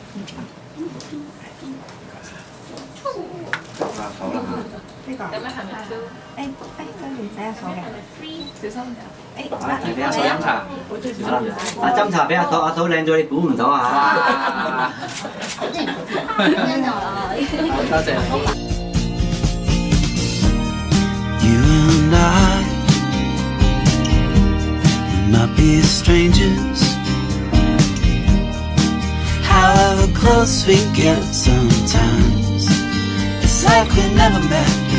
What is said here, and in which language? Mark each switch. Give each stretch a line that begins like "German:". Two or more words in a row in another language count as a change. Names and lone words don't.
Cantonese: 好啦。呢個。有咩係咪？跟住洗下手嘅。小心啲。你俾阿嫂飲茶。阿斟茶俾阿嫂，阿嫂靚咗你估唔到啊！多謝。
English: You and I will not be strangers. However close we get sometimes, it's like we never met.